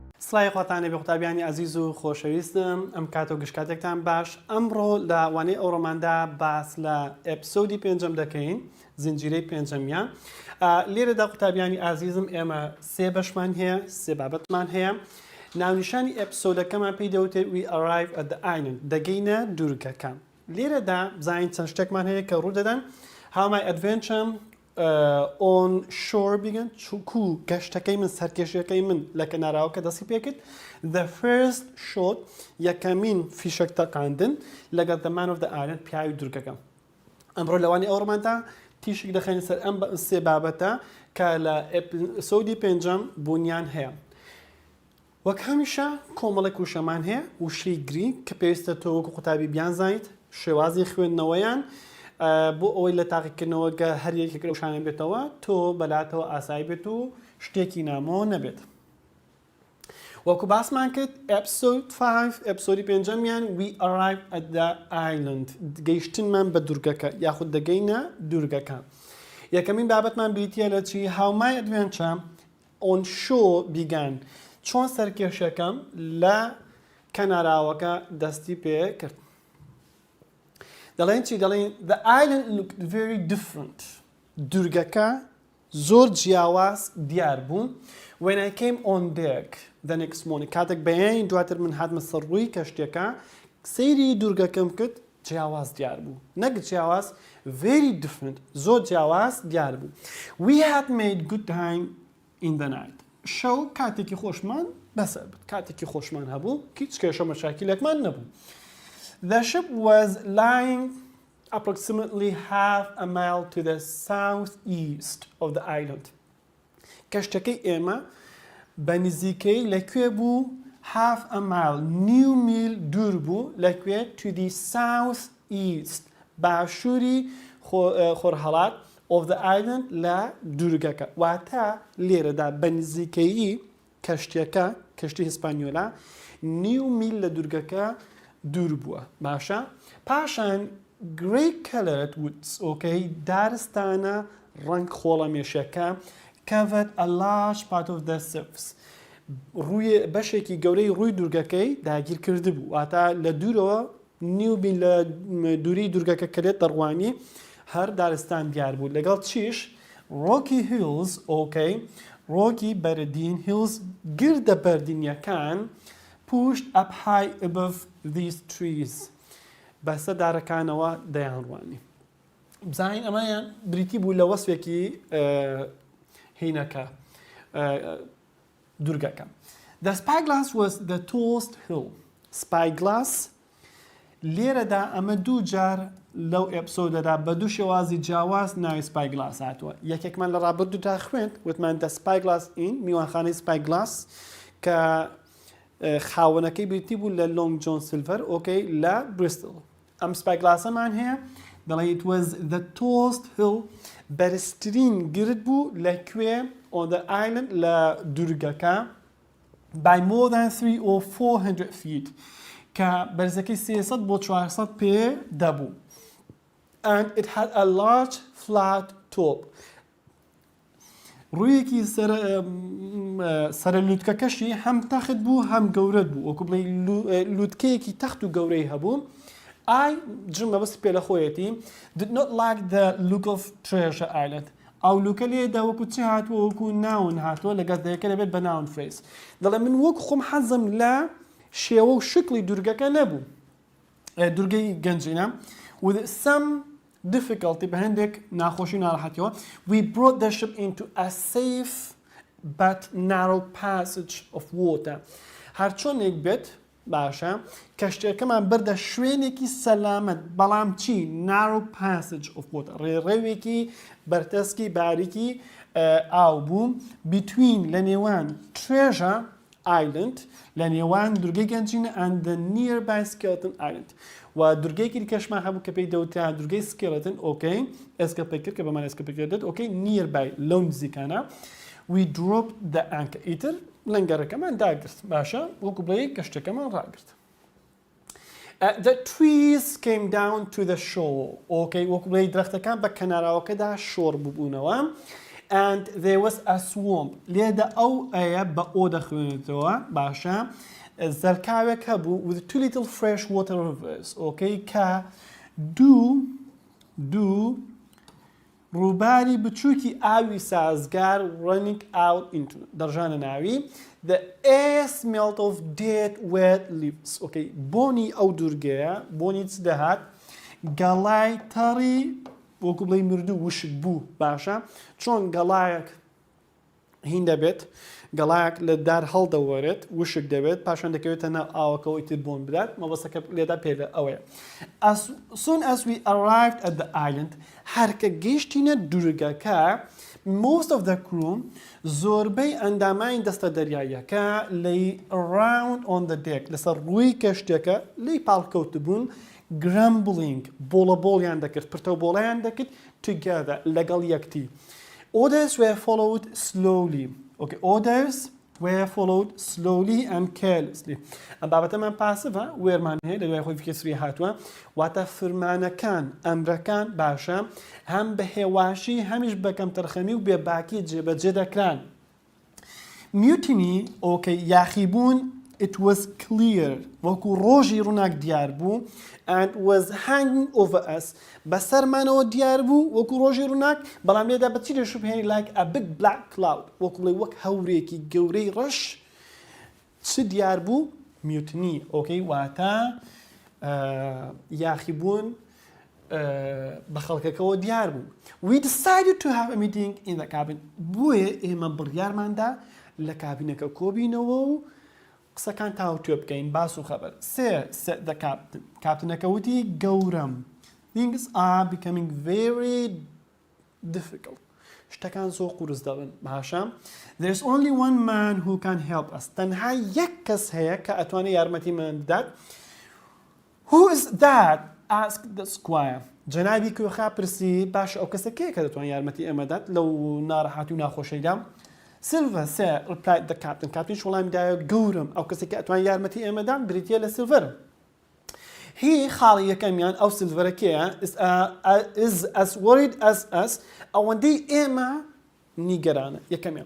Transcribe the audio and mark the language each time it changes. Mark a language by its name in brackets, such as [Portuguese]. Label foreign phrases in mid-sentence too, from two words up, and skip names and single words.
[Central Kurdish] سڵای خۆتانە بێ قوتابیانی عەزیز و خۆشەویستم ئەم کاتە و گشتکاتێکتان باش ئەمڕۆ لە وانەی ئەو ڕۆماندا باس لە ئێپسۆدی پێنجەم دەکەین زنجیرەی پێنجەمیان لێرەدا قوتابیانی عەزیزم ئێمە سێ بەشمان هەیە سێ بابەتمان هەیە ناونیشانی ئێپسۆدەکەمان پێی دەوتێت [English] we arrive at the island [Central Kurdish] دەگەینە دوورگەکە لێرەدا بزانین چەند شتێکمان هەیە کە ڕوودەدەن [English] how my adventure on shore [Central Kurdish] بگەن چووکو گەشتەکەی من سەرکێشیەکەی من لە کەناراوەکە دەستی پێکرد [English] the first shot [Central Kurdish] یەکەمین فیشەک تەقاندن لەگەڵ [English] the man of the island [Central Kurdish] پیاوی دوورگەکە ئەمڕۆ لەوانی ئەو ڕۆماندا تیشک دەخەین سەر ئەم سێ بابەتە کە لە ئێپسۆدی پێنجەم بوونیان هەیە وەک هەمیشە کۆمەڵێک وشەمان هەیە وشەی گرنگ کە پێویستە تۆ وەکو قوتابی بیانزانیت شێوازی خوێندنەوەیان بۆ ئەوەی لە تاقیکردنەوەگە هەر یەکێک لەو شانە بێتەوە تۆ بەلاتەوە ئاسایی بێت و شتێکی نامەوە نەبێت وەکو باسمان کرد ئێپسۆد 5 ئێپسۆدی پێنجەمیان [English] we arrive at the island [Central Kurdish] گەیشتنمان بە دوورگەکە یاخود دەگەینە دوورگەکە یەکەمین بابەتمان بریتیە لە چی [English] how my adventure on shore began [Central Kurdish] چۆن سەرکێشەکەم لە کەناراوەکە دەستی پێ کرد دەڵێن چی دەڵێن [English] the island looked very different [Central Kurdish] دوورگەکە زۆر جیاواز دیار بوو [English] when I came on deck the next morning [Central Kurdish] کاتێک بەیانی دواتر من هاتمە سەر ڕووی کەشتێکە سەیری دوورگەکەم کرد جیاواز دیار بوو نەک جیاواز [English] very different [Central Kurdish] زۆر جیاواز دیار بوو [English] we had made good time in the night [Central Kurdish] شەو کاتێکی خۆشمان بەسەر بوو کاتێکی خۆشمان هەبوو هیچ کێشە مەشاکیلێکمان نەبوو [English] The ship was lying approximately half a mile to the southeast of the island. [Central Kurdish] کەشتەکەی ئێمە بە نزیکەی لەکوێ بوو [English] half a mile [Central Kurdish] نیو میل دوور بوو لەکوێ [English] to the southeast [Central Kurdish] باشووری خۆرهەڵات [English] of the island [Central Kurdish] لە دوورگەکە واتە لێرەدا بە نزیکەیی کەشتێکە کەشتی هیسپانیۆلا نیو میل لە دوورگەکە دوور بووە باشە پاشان [English] grey colored woods okay [Central Kurdish] دارستانە ڕەنگ خۆڵەمێشەکە [English] covered a large part of the surface [Central Kurdish] ڕووی بەشێکی گەورەی ڕووی دوورگەکەی داگیر کرده بوو واتە لە دوورەوە نیو بین لە دووری دوورگەکە کەلێت دەڕوانی هەر دارستان دیار بوو لەگەڵ چیش [English] rocky hills okay rocky [Central Kurdish] بەردین hills گردە بەردینیەکان [English] pushed up high above these trees [Central Kurdish] بەسە دارەکانەوە دەیانڕوانی بزانین ئەمەیان بریتی بوو لە وەسفێکی هینەکە دوورگەکە [English] The spyglass was the tallest hill [Central Kurdish] spyglass لێرەدا ئەمە دوو جار لەو ئێپسۆدەدا بە دوو شێوازی جیاواز ناوی spyglass هاتووە یەکێکمان لە ڕابردوودا خوێند وتمان [English] the spyglass in [Central Kurdish] میوانخانەی spyglass کە خاوەنەکەی بریتی بوو لە لۆنگ جۆن سیلڤەر ئۆکەی لە بریستڵ ئەم سپایگلاسەمان هەیە دەڵێ [English] it was the tallest hill [Central Kurdish] بەرزترین گرد بوو لەکوێ [English] on the island [Central Kurdish] لە دوورگەکە [English] by more than 300 or 400 feet [Central Kurdish] کە بەرزەکەی 300 بۆ 400 پێ دەبوو [English] and it had a large flat top [Central Kurdish] ڕوویەکی سەرلووتکەکەشی هەم تەخت بوو هەم گەورەت بوو وەکو بڵێ لووتکەیەکی تەخت و گەورەی هەبوو I جم بەبستی پێ لە خۆیەتی [English] did not like the look of treasure island [Central Kurdish] ئەو لوکە لێدا وەکو چی هاتووە وەکو ناون هاتووە لە گەردەکە دەبێت بە ناون فریز دەڵێ من وەکو خۆم حەزم لە شێوە و شکلی دوورگەکە نەبوو دوورگەی گەنجینە [English] with some difficulty [Central Kurdish] بهندێک ناخۆشی ناڕەحەتیەوە we [English] brought the ship into a safe but narrow passage of water [Central Kurdish] هەرچۆنێک بێت باشە کەشتێکەمان بردە شوێنێکی سەلامەت بەڵام چی [English] narrow passage of water [Central Kurdish] ڕێڕێوێکی بەرتەسکی باریکی ئاو بوو between لە نێوان [English] treasure island [Central Kurdish] لە نێوان دوورگەی گەنجینە [English] and the nearby skeleton island [Central Kurdish] و دوورگەیەکی دیکەشمان هەبوو کە پێی دەوتیان دوورگەی سکێلەتن ئۆکەی ئێسکە پێ کرد کە بەمان ئێسکە پێ کردێت ئۆکەی nearby لەو نزیکانە [English] we dropped the anchor [Central Kurdish] ئیتر لەنگەرەکەمان داگرت باشە وەکو بڵێ کەشتەکەمان ڕاگرت [English] The trees came down to the shore. [Central Kurdish] Okay, وەکو بڵێ درەختەکان بە کەناراوەکەدا شۆڕ ببوونەوە [English] and there was a swamp [Central Kurdish] لێدا ئەو ئەیە بە ئۆ دەخوێنێتەوە باشە زەرکاوێک هەبوو [English] with two little fresh water rivers okay [Central Kurdish] کە دوو ڕووباری بچووکی ئاوی سازگار [English] running out into [Central Kurdish] دەڕژانە ناوی [English] the air smelt of dead wet leaves okay [Central Kurdish] بۆنی ئەو دوورگەیە بۆنی چ دەهات گەڵای تەڕی وەکو بڵێ مردوو وشک بوو باشە چۆن گەڵایەک هین دەبێت گەڵایەک لە دار هەڵدەوەرێت وشک دەبێت پاشان دەکەوێتە ناو ئاوەکەەوەی تر بۆن بدات مەبەستەکە لێدا پێ ئەوەیە [English] as soon as we arrived at the island [Central Kurdish] هەرکە گەیشتینە دوورگەکە [English] most of the crew [Central Kurdish] زۆربەی ئەندامانی دەستە دەریاییەکە لەی [English] around on the deck [Central Kurdish] لەسەر ڕووی کەشتێکە لی پاڵکەوت بوون grumbling بۆڵەبۆڵیان دەکرد پرتەوبۆڵیان دەکرد [English] together [Central Kurdish] لەگەڵ یەکتی [English] orders were followed slowly okay orders were followed slowly and carelessly [Central Kurdish] ئەم بابەتەمان پاسڤە وێرمان هەیە لە دوای خۆی فکرسری هاتووە واتە فرمانەکان ئەمرەکان باشە هەم بە هێواشی هەمیش بەکەم تەرخەمی و بێباکی جێبەجێ دەکران mutiny okay یاخیبوون [English] it was clear [Central Kurdish] وەکو ڕۆژی ڕووناک دیار بوو [English] and was hanging over us [Central Kurdish] بەسەرمانەوە دیار بوو وەکو ڕۆژی ڕووناک بەڵام لێدا بەچی دەشوبهێنی [English] like a big black cloud [Central Kurdish] وەکو بڵێ وەک هەورێکی گەورەی ڕەش چ دیار بوو mutiny okay واتە یاخیبوون بە خەڵکەکەەوە دیار بوو [English] we decided to have a meeting in the cabin [Central Kurdish] بۆیە ئێمە بڕیارماندا لە کابینەکە کۆبینەوە و قسەکان تاوتوێ بکەین باس و خەبەر [English] set the captain [Central Kurdish] کاپتنەکە وتی گەورم [English] things are becoming very difficult [Central Kurdish] شتەکان زۆر قورس دەبن باشە [English] there's only one man who can help us [Central Kurdish] تەنها یەک کەس هەیە کە ئەتوانێت یارمەتیمان بدات [English] who is that asked the squire [Central Kurdish] جەنابی کوێخا پرسی باش ئەو کەسە کێ کە دەتوانێت یارمەتی ئێمەدات لەو ناڕەحاتی و ناخۆشەیدا [English] Silver said, replied the captain. [Central Kurdish] Captain وڵامی دایە گەورم ئەو کەسێکی ئەتوان یارمەتی ئێمەدان بریتە لە سیلڤەر. هی خاڵی یەکەمیان ئەو سیلڤەرەکەیە [English] is as worried as us [Central Kurdish] ئەوەندەی ئێمە نیگەرانە یەکەمیان.